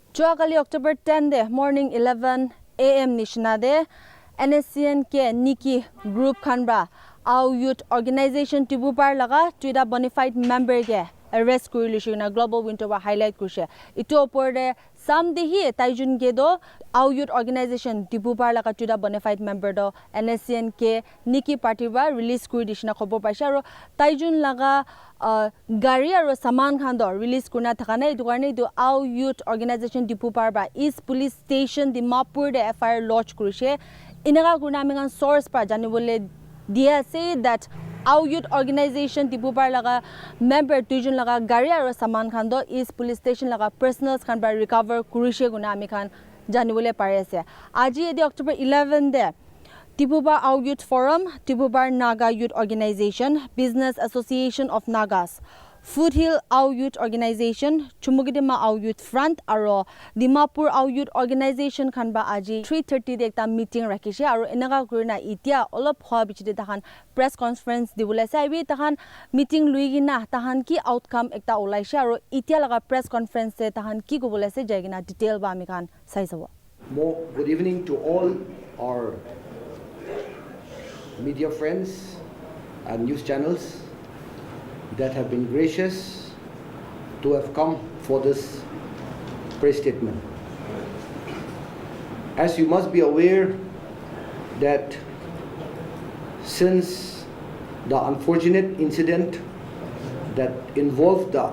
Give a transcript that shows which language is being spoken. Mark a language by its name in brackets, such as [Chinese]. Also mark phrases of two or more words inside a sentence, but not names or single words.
[Naga Pidgin] Joakali October 10 de morning 11 AM nishna de NSCN ke Niki group khanba [English] our youth organization [Naga Pidgin] tibupar laga tuida [English] bonafide member [Naga Pidgin] ge arrest kurilishuna [English] global winter [Naga Pidgin] wa highlight kushe ito opor de samdehi taijun ge do [English] our youth organization [Naga Pidgin] tibupar laga tuida [English] bonafide member [Naga Pidgin] do NSCN ke Niki party ba release kuridishna khobor paisha aro taijun laga gari aro saman khan do release kurna thakana edu karne edu [English] our youth organization [Naga Pidgin] tibupar ba East police station Dimapur de [English] FIR lodge [Naga Pidgin] kurishe inaga kurna amengan source pa janibole dia [English] say that our youth organization [Naga Pidgin] Dipupar laga member tuijun laga gari aro saman khan do East police station laga personals khan ba recover kurishe guna ami khan janibole pare ase aji edi October 11 de Dipupar [English] our youth forum [Naga Pidgin] Dipupar Naga youth organization Business Association of Nagas Foothill [English] our youth organization [Naga Pidgin] Chumugidima [English] our youth front [Naga Pidgin] aro Dimapur [English] our youth organization [Naga Pidgin] khan ba aji 3:30 de ekta meeting rakhishe aro enaga kurina itia olop hwa bichide tahan [English] press conference [Naga Pidgin] dibule saibi tahan meeting luigina tahan ki outcome ekta olaishe aro itia laga [English] press conference [Naga Pidgin] se tahan ki gobole se jaigina detail ba ami khan saisabo. [English] Good evening to all our media friends and news channels that have been gracious to have come for this press statement. As you must be aware that since the unfortunate incident that involved the